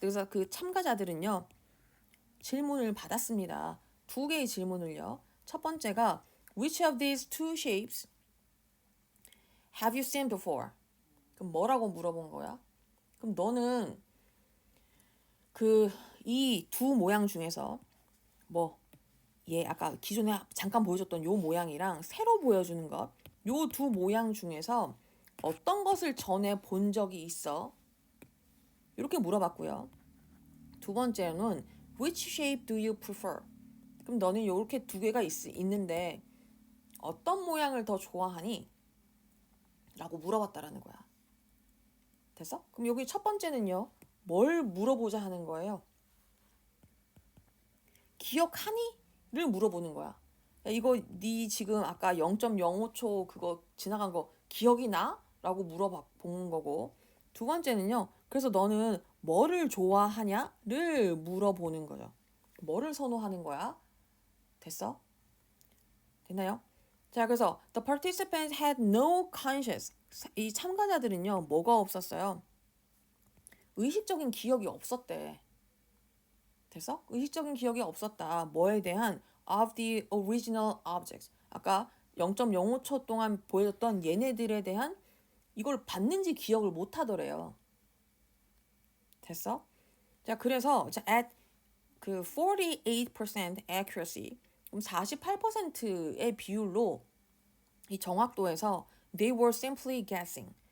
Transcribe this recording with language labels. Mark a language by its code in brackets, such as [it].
[ko] 그래서 그 참가자들은요 질문을 받았습니다. 두 개의 질문을요. 첫 번째가 [en] Which of these two shapes have you seen before? [ko] 그럼 뭐라고 물어본 거야? 그럼 너는 이 두 모양 중에서 아까 기존에 잠깐 보여줬던 요 모양이랑 새로 보여주는 것, 요 두 모양 중에서 어떤 것을 전에 본 적이 있어? 이렇게 물어봤고요. 두 번째는 [en] Which shape do you prefer? [ko] 그럼 너는 이렇게 두 개가 있는데 어떤 모양을 더 좋아하니? 라고 물어봤다라는 거야. 됐어? 그럼 여기 첫 번째는요. 뭘 물어보자 하는 거예요? 기억하니? 를 물어보는 거야. 야, 이거 네 지금 아까 0.05초 그거 지나간 거 기억이 나? 라고 물어본 거고 두 번째는요. 그래서 너는 뭐를 좋아하냐를 물어보는 거죠. 뭐를 선호하는 거야? 됐어? 됐나요? 자, 그래서 [en] the participants had no conscience. [ko] 이 참가자들은요. 뭐가 없었어요? 의식적인 기억이 없었대. 됐어? 의식적인 기억이 없었다. 뭐에 대한 [en] of the original objects. [ko] 아까 0.05초 동안 보여줬던 얘네들에 대한 이걸 봤는지 기억을 못 하더래요. 됐어? 자, 그래서 at 그 48% accuracy, 그럼 48%의 비율로 이 정확도에서 [en] they were simply guessing.